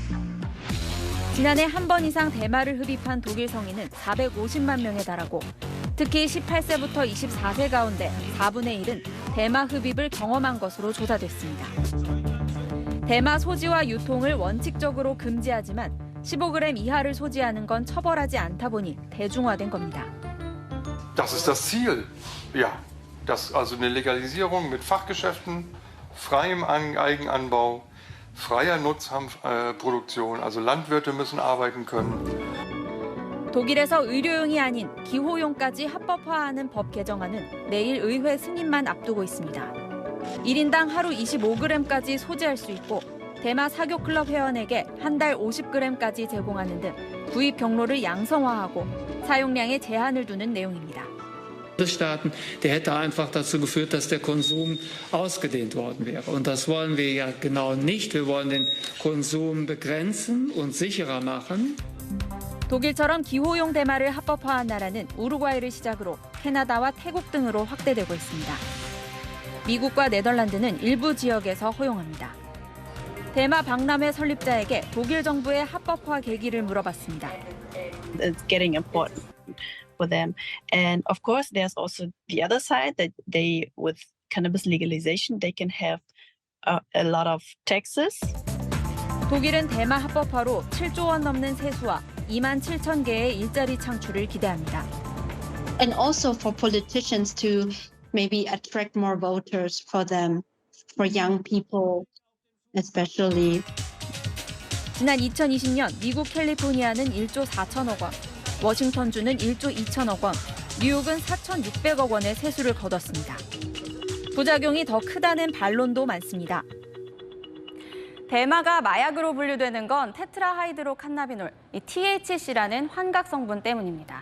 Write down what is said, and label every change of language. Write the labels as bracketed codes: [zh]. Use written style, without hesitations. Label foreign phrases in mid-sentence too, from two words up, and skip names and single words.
[ko] 지난해 한 번 이상 대마를 흡입한 독일 성인은 450만 명에 달하고 특히 18세부터 24세 가운데 4분의 1은 대마 흡입을 경험한 것으로 조사됐습니다. 대마 소지와 유통을 원칙적으로 금지하지만 15g 이하를 소지하는 건 처벌하지 않다 보니 대중화된 겁니다. [de] Das ist das Ziel. Ja, das also eine Legalisierung mit Fachgeschäften, freiem Eigenanbau, freier Nutzhanfproduktion. Also Landwirte müssen arbeiten können. [ko] 독일에서 의료용이 아닌 기호용까지 합법화하는 법 개정안은 내일 의회 승인만 앞두고 있습니다. 1인당 하루 25g까지 소지할 수 있고 대마 사교클럽 회원에게 한 달 50g까지 제공하는 등 구입 경로를 양성화하고 사용량에 제한을 두는 내용입니다. [de] Staaten, der hätte einfach dazu geführt, dass der Konsum ausgedehnt worden wäre. Und das wollen wir ja genau nicht. Wir wollen den Konsum begrenzen und sicherer machen. [ko] 독일처럼 기호용 대마를 합법화한 나라는 우루과이를 시작으로 캐나다와 태국 등으로 확대되고 있습니다. 미국과 네덜란드는 일부 지역에서 허용합니다. 대마 박람회 설립자에게 독일 정부의 합법화 계기를 물어봤습니다. [en] It's getting important for them. And of course, there's also the other side that they, with cannabis legalization, they can have a lot of taxes. [ko] 독일은 대마 합법화로 7조 원 넘는 세수와 2만 7천 개의 일자리 창출을 기대합니다. [en] And also for politicians to maybe attract more voters for them, for young people especially. [ko] 지난 2020년 미국 캘리포니아는 1조 4천억 원, 워싱턴주는 1조 2천억 원, 뉴욕은 4,600억 원의 세수를 거뒀습니다. 부작용이 더 크다는 반론도 많습니다. 대마가 마약으로 분류되는 건 테트라하이드로 칸나비놀, THC라는 환각 성분 때문입니다.